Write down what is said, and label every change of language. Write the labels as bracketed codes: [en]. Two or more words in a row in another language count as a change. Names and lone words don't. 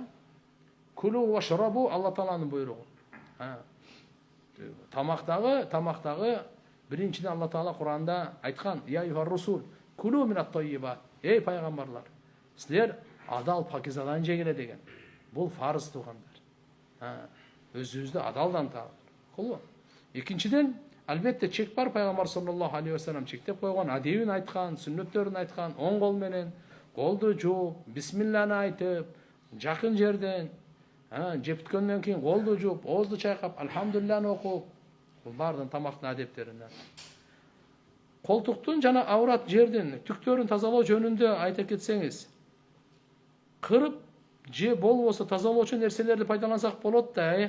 [ar] كلوا واشربوا [ky] Алла Тааланын буйругу. Тамактагы биринчиден Алла Таала Куранда айткан: [ar] "يا أيها الرسل كلوا من الطيبات." [ky] Эй пайгамбарлар, силер адал пакизадан жегиле деген. Бул фарыз туугандар. Өзүбүздү адалдан табылып. Экинчиден, албетте чек бар, пайгамбар [ar] صلى الله عليه وسلم [ky] чектеп койгон, адебин айткан, сүннөттөрүн айткан, оң кол менен колду жууп, бисмилланы айтып, жакын жерден, жептикөндөн кийин колду жууп, оозду чайкап, алхамдулилланы окуп, бул бардын тамактын адептеринен. Колтуктун жана аврат жердин түктөрүн тазалоо жөнүндө айта кетсеңиз, кырып же болбосо тазалоочу нерселерди пайдалансак болот да.